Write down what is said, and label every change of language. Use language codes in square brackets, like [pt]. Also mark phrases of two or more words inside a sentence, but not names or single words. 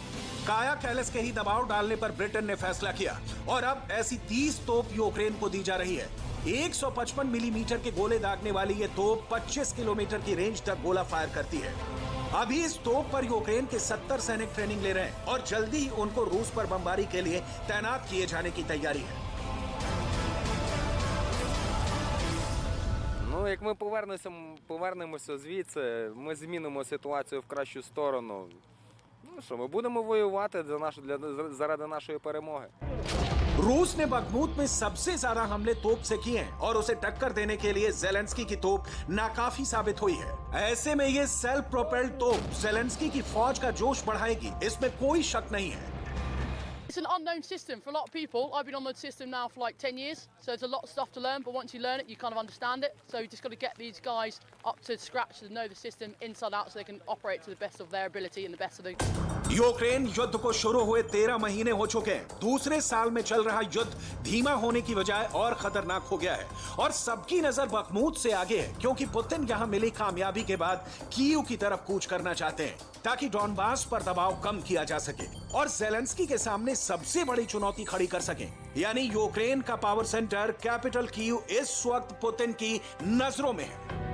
[hi] काया कैलस के ही दबाव डालने पर ब्रिटेन ने फैसला किया और अब ऐसी 30 तोप यूक्रेन को दी जा रही है। 155 मिलीमीटर के गोले दागने वाली ये तोप 25 किलोमीटर की रेंज तक गोला फायर करती है। अभी इस तोप पर यूक्रेन के 70 सैनिक ट्रेनिंग ले रहे हैं और जल्दी ही उनको रूस पर बमबारी के लिए तैनात किए जाने की तैयारी है। [uk] Ну, як ми повернемося звідси, ми змінимо ситуацію в кращу сторону. Ну що, ми будемо воювати заради нашої перемоги. [hi] रूस ने बखमूत में सबसे ज्यादा हमले तोप से किए हैं और उसे टक्कर देने के लिए ज़ेलेंस्की की तोप नाकाफी साबित हुई है। ऐसे में ये [en] self propelled [hi] तोप ज़ेलेंस्की की फौज का जोश बढ़ाएगी, इसमें कोई शक नहीं है। [en] It's an unknown system for a lot of people. I've been on the system now for like 10 years, so there's a lot of stuff to learn, but once you learn it, you kind of understand it. So you just got to get these guys up to scratch to know the system inside out so they can operate to the best of their ability and the best of the... [hi] यूक्रेन युद्ध को शुरू हुए 13 महीने हो चुके हैं। दूसरे साल में चल रहा युद्ध धीमा होने की बजाय और खतरनाक हो गया है और सबकी नजर बखमूत से आगे है, क्योंकि पुतिन यहां मिली कामयाबी के बाद कीव की तरफ कूच करना चाहते हैं ताकि डॉनबास पर दबाव कम किया जा सके और ज़ेलेंस्की के सामने सबसे बड़ी चुनौती खड़ी कर सके, यानी यूक्रेन का [en] power center [hi] कैपिटल कीव इस वक्त पुतिन की नजरों में है।